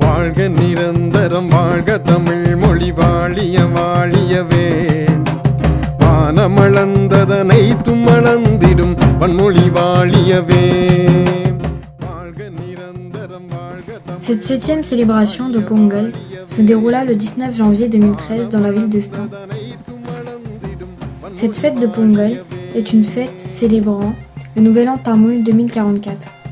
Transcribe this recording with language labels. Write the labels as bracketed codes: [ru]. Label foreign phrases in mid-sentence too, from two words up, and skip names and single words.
[ta] வாழ்க நிரந்தரம் வாழ்க தமிழ் மொழி வாழிய வாழியவே வானமளந்ததனை தும்மளந்திடும் வன்மொழி வாழியவே. [fr] Cette 7e célébration de Pongal se déroula le 19 janvier 2013 dans la ville de Stein. Cette fête de Pongal est une fête célébrant le Nouvel An Tamoul 2044.